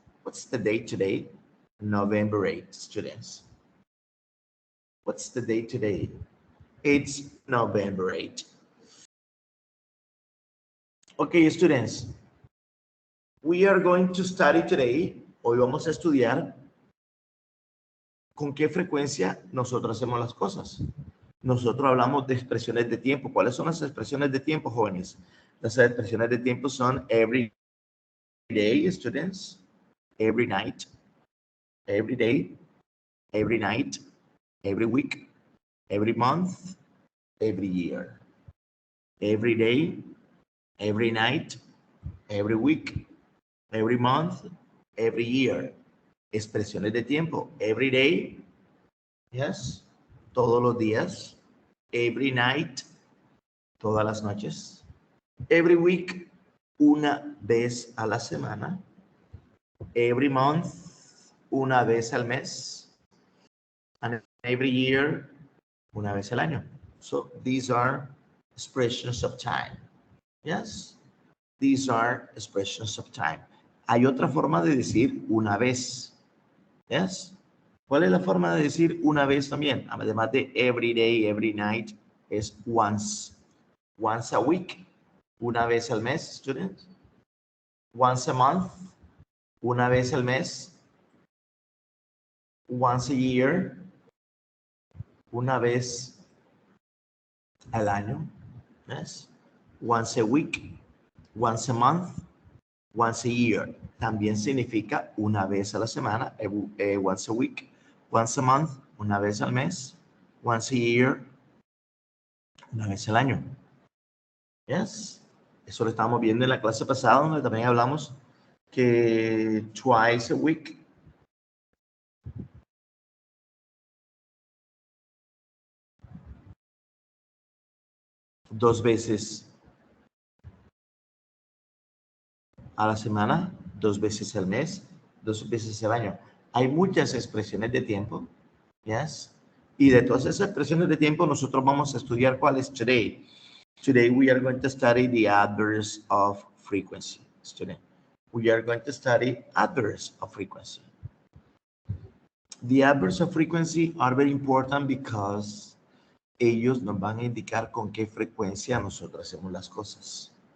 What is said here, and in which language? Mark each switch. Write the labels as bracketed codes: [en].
[en] What's the date today? November 8, students. What's the date today? It's November 8. Okay, students. We are going to study today. [es] Hoy vamos a estudiar con qué frecuencia nosotros hacemos las cosas. Nosotros hablamos de expresiones de tiempo. ¿Cuáles son las expresiones de tiempo, jóvenes? Las expresiones de tiempo son [en] every day, students, every night, every day, every night, every week, every month, every year. Every day, every night, every week, every month, every year. [es] Expresiones de tiempo. [en] Every day, yes, [es] todos los días. [en] Every night, [es] todas las noches. [en] Every week, [es] una vez a la semana. [en] Every month, [es] una vez al mes. [en] And every year, [es] una vez al año. [en] So these are expressions of time. Yes, these are expressions of time. [es] Hay otra forma de decir una vez. Yes. ¿Cuál es la forma de decir una vez también? Además de [en] every day, every night, [es] es once. [en] Once a week, [es] una vez al mes, students. [en] Once a month, [es] una vez al mes. [en] Once a year, [es] una vez al año. [en] Yes. Once a week, once a month, once a year. [es] También significa una vez a la semana, [en] once a week, once a month, [es] una vez al mes, [en] once a year, [es] una vez al año. Yes. Eso lo estábamos viendo en la clase pasada, donde también hablamos que [en] twice a week. [es] Dos veces a la semana, dos veces al mes, dos veces al año. Hay muchas expresiones de tiempo, yes. Y de todas esas expresiones de tiempo, nosotros vamos a estudiar cuál es [en] today. Today we are going to study the adverbs of frequency. Student, we are going to study adverbs of frequency. The adverbs of frequency are very important because [es] ellos nos van a indicar con qué frecuencia nosotros hacemos las cosas.